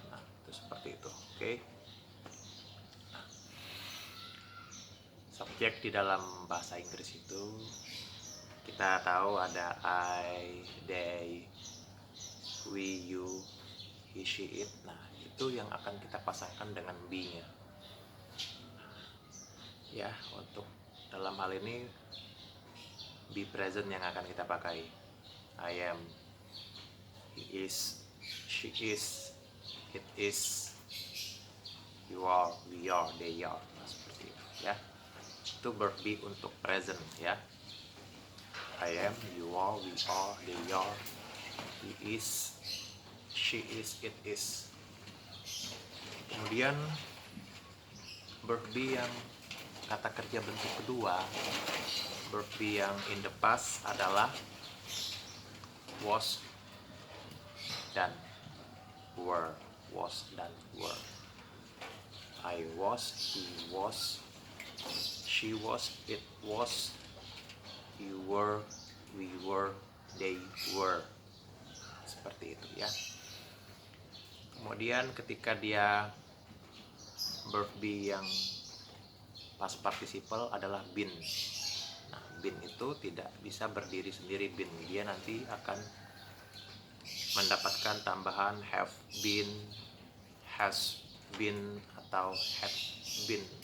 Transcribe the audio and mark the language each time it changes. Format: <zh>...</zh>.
<id>Nah, itu seperti itu. Oke. Nah, subjek di dalam bahasa Inggris itu kita tahu ada I, they, we, you, he, she, it. Nah, itu yang akan kita pasangkan dengan be-nya. Ya, untuk dalam hal ini be present yang akan kita pakai.</id> <en>I am, he is, she is, it is, you are, we are, they are.</en> <id>Nah, seperti itu ya. Itu verb be untuk present ya.</id> <en>I am, you are, we are, they are, he is, she is, it is.</en> <id>Kemudian verb be yang kata kerja bentuk kedua, verb be yang</id> <en>in the past</en> <id>adalah was dan were. Was dan were.</id> <en>I was, he was, she was, it was, you were, we were, they were.</en> <id>Seperti itu ya. Kemudian ketika dia verb be yang past participle adalah been. Nah, been itu tidak bisa berdiri sendiri been. Dia nanti akan mendapatkan tambahan have been, has been, atau had been.</id>